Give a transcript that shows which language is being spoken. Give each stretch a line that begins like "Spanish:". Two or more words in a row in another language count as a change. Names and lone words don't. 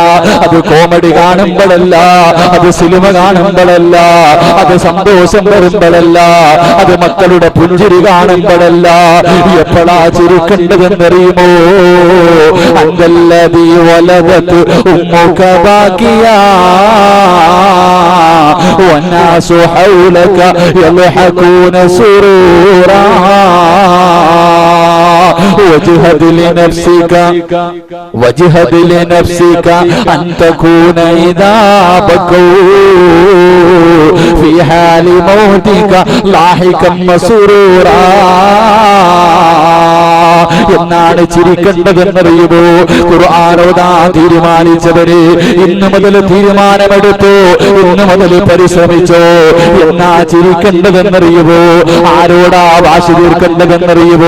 Malayalam: അത് കോമഡി കാണുമ്പോഴല്ല, അത് സിനിമ കാണുമ്പോഴല്ല, അത് സന്തോഷം വരുമ്പോഴല്ല, അത് മക്കളുടെ പുഞ്ചിരി കാണുമ്പോഴല്ല. എപ്പോഴാ ചിരിക്കേണ്ടതെന്നറിയുമോ?
Arabic: أنت الذي ولدتك أمك باكيا والناس حولك يضحكون سرورا وجهد لنفسك أن تكون إذا بكوا في حال موتك لاحقا مسرورا.
Malayalam: എന്നാണ് ചിരിക്കേണ്ടതെന്നറിയുമോ? ഖുർആൻ ഓതാൻ തീരുമാനിച്ചവരെ ഇന്നു മുതൽ തീരുമാനമെടുത്തു, ഇന്നു മുതൽ പരിശ്രമിച്ചോ. എന്നാ ചിരിക്കേണ്ടതെന്നറിയുമോ? ആരോടാ വാശി തീർക്കേണ്ടതെന്നറിയുമോ?